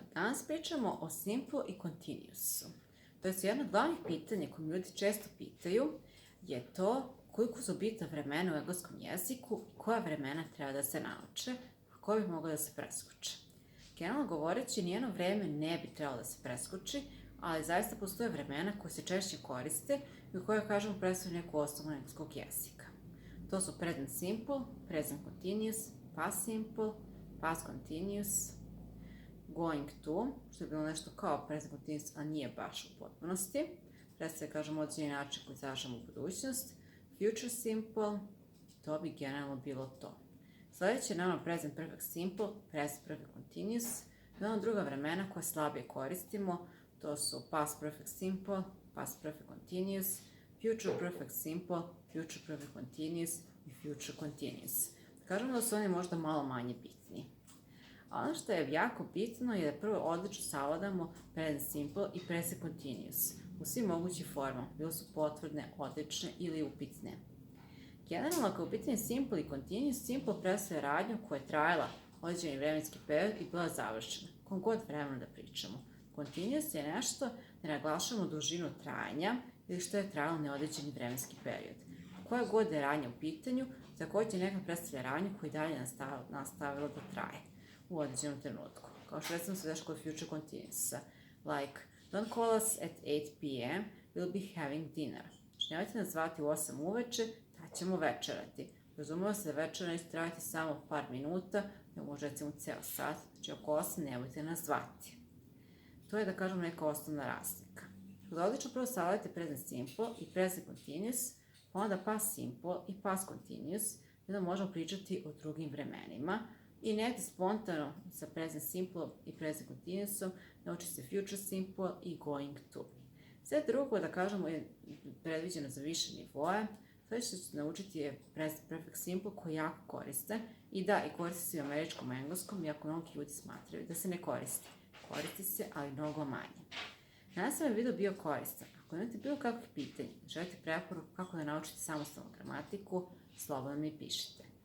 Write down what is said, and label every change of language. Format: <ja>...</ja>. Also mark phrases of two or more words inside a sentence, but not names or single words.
<sr>Danas pričamo o simple i continuousu. To je jedno od glavnih pitanja koje ljudi često pitaju je to koliko su bitna vremena u engleskom jeziku i koja vremena treba da se nauče, a koja bi mogla da se preskoče. Generalno govoreći, nijedno vreme ne bi trebalo da se preskoči, ali zaista postoje vremena koje se češće koriste i u koje, kažemo, predstavljaju neku osnovu engleskog jezika. To su</sr> <en>present simple, present continuous, past simple, past continuous, going to,</en> <sr>što je bilo nešto kao</sr> <en>present continuous,</en> <sr>a nije baš u potpunosti. Predstavlja, kažemo, određeni način koji izražavamo u budućnost.</sr> <en>Future simple,</en> <sr>to bi generalno bilo to. Sljedeće je naravno</sr> <en>present perfect simple, present perfect continuous.</en> <sr>I onda druga vremena koja slabije koristimo, to su</sr> <en>past perfect simple, past perfect continuous, future perfect simple, future perfect continuous i future continuous.</en> <sr>Kažemo da su oni možda malo manje bitni. A ono što je jako bitno je da prvo odlično savladamo</sr> <en>present simple</en> <sr>i</sr> <en>present continuous</en> <sr>u svim mogućim formama, bilo su potvrdne, odlične ili upitne. Generalno, kao u pitanju simple i continuous, simple predstavlja radnju koja je trajala određeni vremenski period i bila završena, kom god vremena da pričamo. Continuous je nešto da naglašavamo dužinu trajanja ili što je trajalo neodređeni vremenski period. Koja god je radnja u pitanju, također neka predstavlja radnju koja je dalje nastavila da traje u određenom trenutku. Kao što recimo se dešava kod future continuousa,</sr> <en>like, don't call us at 8 p.m., we'll be having dinner.</en> <sr>Znači, nemojte nas zvati u 8 uveče, tad ćemo večerati. Razumemo se da večera neće trajati samo par minuta, nego može recimo ceo sat, znači oko 8 nemojte nas zvati. To je, da kažemo, neka osnovna razlika. Kada odlično prvo savladite</sr> <en>present simple</en> <sr>i</sr> <en>present continuous,</en> <sr>pa onda</sr> <en>past simple i past continuous,</en> <sr>onda možemo pričati o drugim vremenima i negdje spontano sa</sr> <en>present simple</en> <sr>i</sr> <en>present continuousom</en> <sr>nauči se</sr> <en>future simple</en> <sr>i</sr> <en>going to.</en> <sr>Sve drugo, da kažemo, je predviđeno za više nivoje. Sljedeće što ćete naučiti je</sr> <en>present perfect simple</en> <sr>koji jako koriste i da, i koriste se i u američkom engleskom, iako mnogi ljudi smatraju da se ne koristi. Koristi se, ali mnogo manje. Danas vam je video bio koristan. Ako imate bilo kakvih pitanja, želite preporuku kako da naučite samostalnu gramatiku, slobodno mi pišite.</sr>